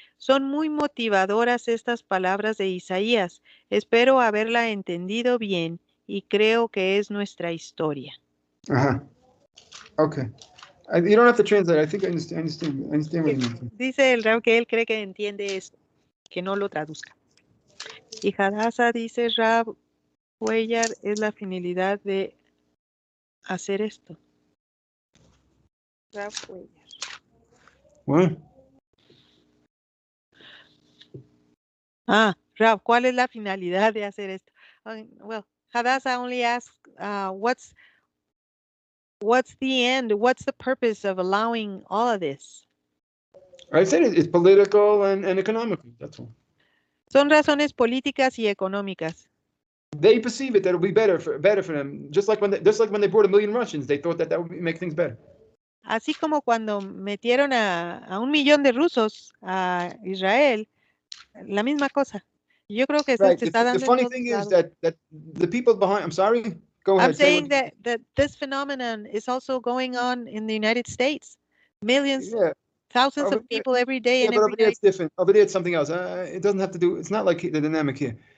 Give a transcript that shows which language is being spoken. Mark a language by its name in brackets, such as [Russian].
[Spanish] Son muy motivadoras estas palabras de Isaías. Espero haberla entendido bien y creo que es nuestra historia. [English] Okay. You don't have to translate. I think I understand what you mean. [Spanish] Dice el Rab que él cree que entiende esto, que no lo traduzca. Y Hadassah dice, Rab Cuellar es la finalidad de hacer esto. Rab Cuellar. [English] What? [Spanish] Rab, ¿cuál es la finalidad de hacer esto? [English] Well, Hadassah only asks, what's the end? What's the purpose of allowing all of this? I said it's political and economical. That's all. [Spanish] Son razones políticas y económicas. [English] They perceive it that it'll be better for them. Just like when they brought 1 million Russians, they thought that would make things better. [Spanish] Así como cuando metieron a 1 millón de rusos a Israel, la misma cosa. Yo creo que [English] Right. [Spanish] se está dando. [English] The funny thing is that the people behind. I'm sorry. Go ahead. I'm saying that this phenomenon is also going on in the United States. Millions, thousands of people every day and every night. It's different. Over there, it's something else. It doesn't have to do. It's not like the dynamic here.